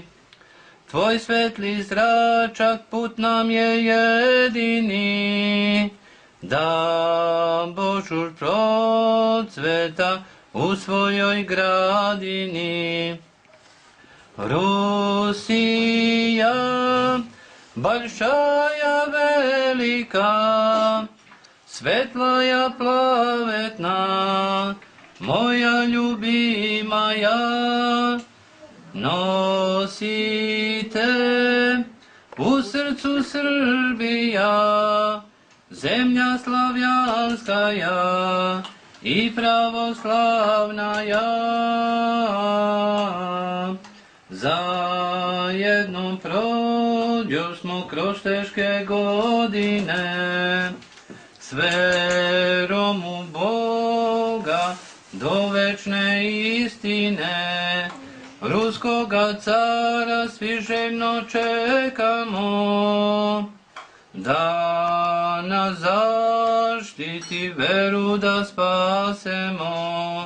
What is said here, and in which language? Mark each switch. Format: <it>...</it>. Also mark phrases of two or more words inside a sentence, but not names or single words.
<sr>Tvoj svetli zračak put nam je jedini, da Božur procveta u svojoj gradini. Rusija,</sr> <ru>большая велика, светлая праведна, моя любимая,</ru> <sr>носите у срцу Srbija,</sr> <ru>земля славянская и православная.</ru> <sr>Zajedno prođosmo kroz teške godine, s verom u Boga do večne istine. Ruskoga cara svi željno čekamo, da nas zaštiti, veru da spasemo.</sr>